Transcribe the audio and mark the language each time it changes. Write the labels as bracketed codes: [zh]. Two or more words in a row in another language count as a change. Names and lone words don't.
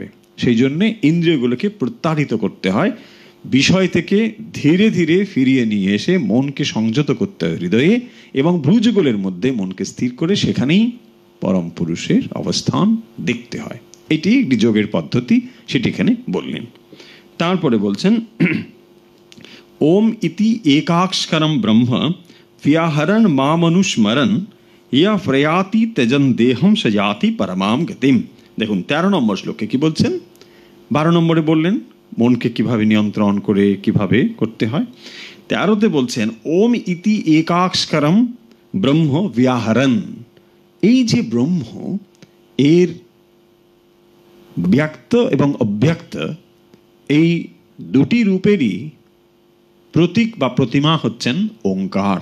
[bn] সেই জন্যে ইন্দ্রিয়গুলোকে প্রত্যাহৃত করতে হয়, বিষয় থেকে ধীরে ধীরে ফিরিয়ে নিয়ে এসে মনকে সংযত করতে হয় হৃদয়ে, এবং ভ্রুযুগলের মধ্যে মনকে স্থির করে সেখানেই পরম পুরুষের অবস্থান দেখতে হয়। এটি একটি যোগের পদ্ধতি, সেটি এখানে বললেন। তারপরে বলছেন [sa] ওম ইতি একাক্ষরম ব্রহ্ম व्याहरण मामनुस्मरन या प्रयाति त्यजन देहम सजाति परमाम गतिम। [bn] দেখুন 13 নম্বর শ্লোকে কি বলছেন, 12 নম্বরে বললেন মনকে কিভাবে নিয়ন্ত্রণ করে কিভাবে করতে হয়। 13তে বলছেন [sa] ওম ইতি একাক্ষরম ব্রহ্ম व्याहरण। [bn] এই যে ব্রহ্ম, এর ব্যক্ত এবং অব্যক্ত এই দুটি রূপেরই প্রতীক বা প্রতিমা হচ্ছেন ওঙ্কার।